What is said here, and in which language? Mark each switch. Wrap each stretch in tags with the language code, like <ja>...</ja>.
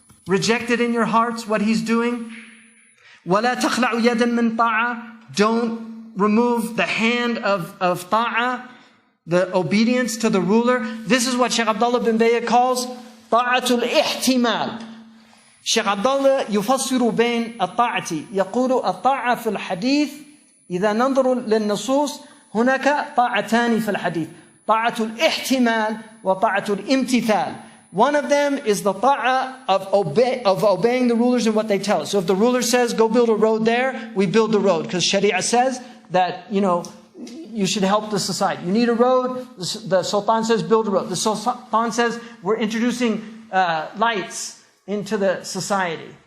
<en>Rejected in your hearts what he's doing.</en> <ar>وَلَا تَخْلَعُ يَدًا مِّن طَاعَةٍ.</ar> <en>Don't remove the hand of ta'ah, the obedience to the ruler. This is what Shaykh Abdullah bin Bayy calls</en> <ar>طاعة الاحتمال. Shaykh Abdullah يفسر بين الطاعة. يقول الطاعة في الحديث إذا ننظر للنصوص هناك طاعتان في الحديث. طاعة الاحتمال وطاعة الامتثال.</ar> <en>One of them is the ta'ah of obeying the rulers and what they tell us. So if the ruler says, go build a road there, we build the road. Because Sharia says that, you should help the society. You need a road, the Sultan says, build a road. The Sultan says, we're introducing lights into the society.</en>